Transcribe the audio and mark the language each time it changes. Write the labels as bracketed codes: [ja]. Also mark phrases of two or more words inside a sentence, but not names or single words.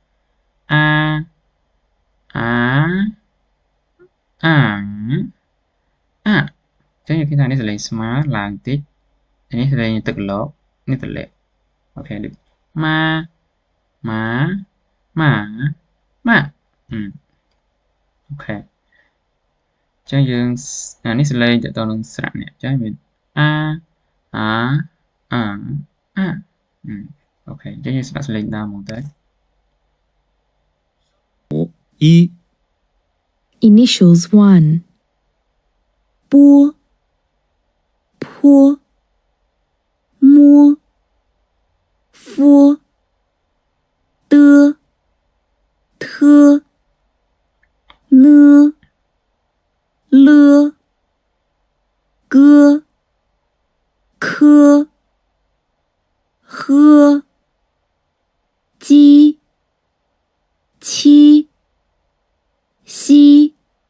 [km] អញ្ចឹងយើងឃើញថានេះសលេងស្មើឡើងតិចនេះសលេងទឹកលោកនេះទម្លាក់អូខេដូចម៉ាអូខេអញ្ចឹងយើងនេះសលេងទៅដល់នឹងស្រៈនេះអញ្ចឹងមានអូខេអញ្ចឹងយើងស្ដាប់សលេងដើមមកទៅ [zh] 一 [en] Initials 1, [zh] 波坡摸佛的特呢了个科呵鸡七西